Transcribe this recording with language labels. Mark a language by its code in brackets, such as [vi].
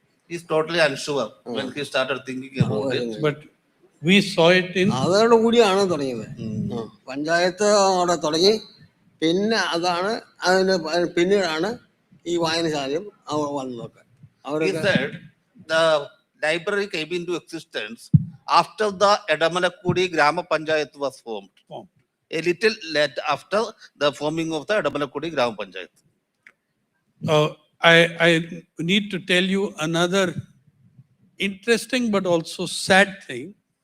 [en] He's totally unsure when he started thinking about it. But we saw it in. [ml] അതോട് കൂടിയാണ് തുടങ്ങിയത്. പഞ്ചായത്ത് അവിടെ തുടങ്ങി, പിന്നെ അതാണ് അതിന് പിന്നീടാണ് ഈ വായനശാലയും വന്നതൊക്കെ. [en] He said the library came into existence after the Edamalakudi Grama Panchayat was formed. A little late after the forming of the Edamalakudi Grama Panchayat. I need to tell you another interesting but also sad thing.